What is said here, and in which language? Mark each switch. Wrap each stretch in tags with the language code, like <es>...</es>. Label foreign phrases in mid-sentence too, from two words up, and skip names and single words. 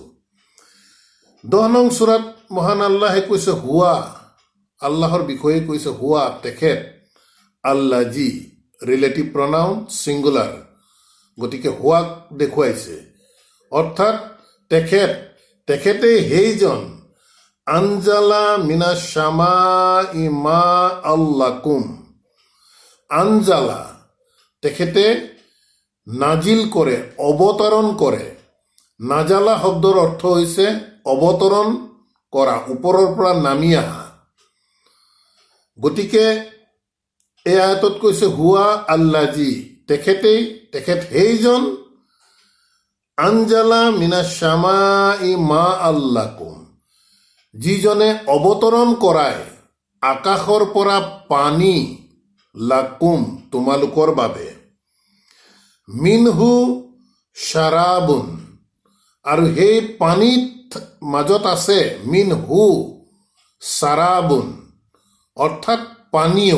<as>10 নং সূৰাত মহান আল্লাহে কৈছে হুৱা, আল্লাহৰ বিষয়ে কৈছে হুৱা, তেখেত। আল্লাজি</as> <en>relative pronoun singular,</en> <as>গতিকে হুৱাক দেখুৱাইছে, অৰ্থাৎ তেখেতে সেইজন</as> <ar>أنزل من السماء ماء لكم.</ar> <as>আনজালা তেখেতে নাজিল কৰে, অৱতৰণ কৰে। নাজালা শব্দৰ অৰ্থ হৈছে অৱতৰণ কৰা, ওপৰৰ পৰা নামি অহা। গতিকে এই আয়াতত কৈছে</as> <ar>هو الذي,</ar> <as>তেখেত সেইজন</as> <ar>أنزل من السماء ماء لكم,</ar> <as>যিজনে অৱতৰণ কৰায় আকাশৰ পৰা পানী, লাকুম তোমালোকৰ বাবে,</as> <ar>منه شراب,</ar> <as>আৰু সেই পানীত মাজত আছে</as> <ar>منه شراب,</ar> <as>অৰ্থাৎ পানীয়।</as>